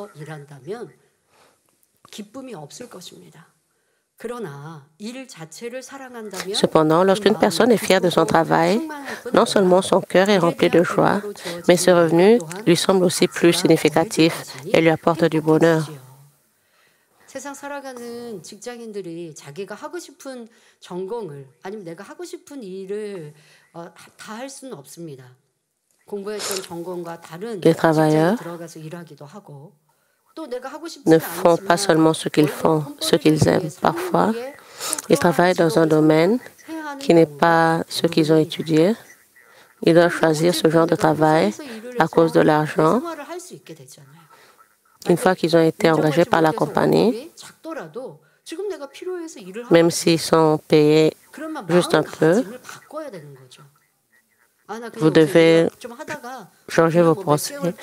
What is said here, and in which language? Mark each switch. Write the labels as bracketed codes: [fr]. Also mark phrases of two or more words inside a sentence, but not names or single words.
[fr] Cependant, lorsqu'une personne est fière de son travail, non seulement son cœur est rempli de joie, mais ses revenus lui semblent aussi plus significatifs et lui apportent du bonheur. [ko] 세상 살아가는 직장인들이 자기가 하고 싶은 전공을 아니면 내가 하고 싶은 일을 다 할 수는 없습니다. 공부했던 전공과 다른 직장에 들어가서 일하기도 하고 또 내가 하고 싶지 [fr] ne font pas seulement ce qu'ils font, ce qu'ils aiment. Parfois, ils travaillent dans un domaine qui n'est pas ce qu'ils ont étudié. Ils doivent choisir ce genre de travail à cause de l'argent. Une fois qu'ils ont été engagés par la compagnie, même s'ils sont payés juste un peu, vous devez changer vos pensées.